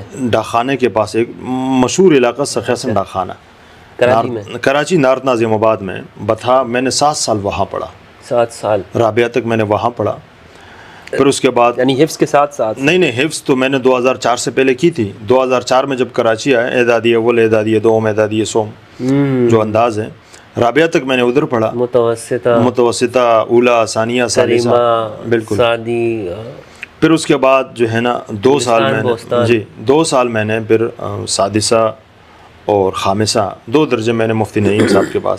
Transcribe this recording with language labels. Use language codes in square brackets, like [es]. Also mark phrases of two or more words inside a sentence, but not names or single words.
[ur] ڈاکخانے کے پاس ایک مشہور علاقہ سخیاسن ڈاکخانہ کراچی میں، کراچی نارت ناظم آباد میں بتھا. میں نے 7 سال وہاں پڑھا. 7 سال رابعہ تک میں نے وہاں پڑھا. پھر اس کے بعد یعنی حفظ کے ساتھ ساتھ؟ نہیں، حفظ تو میں نے 2004 سے پہلے کی تھی. 2004 میں جب کراچی آیا، اعدادی اول، اعدادی دوم، اعدادی سوم جو انداز ہے، رابعہ تک میں نے ادھر پڑھا. متوسطہ، اولا، ثانیہ، ثالثہ. بالکل. ثانی. پھر اس کے بعد جو ہے نا 2 سال میں نے 2 سال میں نے پھر سادسہ اور خامسہ 2 درجے میں نے مفتی نعیم صاحب کے پاس،